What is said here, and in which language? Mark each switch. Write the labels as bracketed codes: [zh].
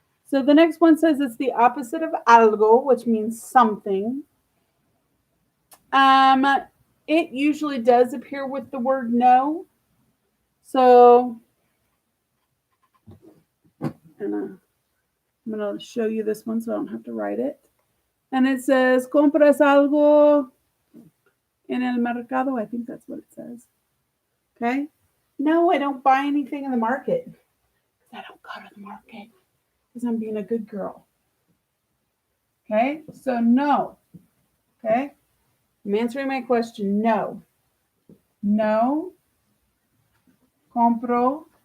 [en] So the next one says it's the opposite of algo, which means something. Um, it usually does appear with the word no. So and I'm going to show you this one so I don't have to write it. And it says, [es] compras algo en el mercado. [en] I think that's what it says. Okay. No, I don't buy anything in the market. I don't go to the market because I'm being a good girl. Okay. So no. Okay. I'm answering my question. [es] No. No compro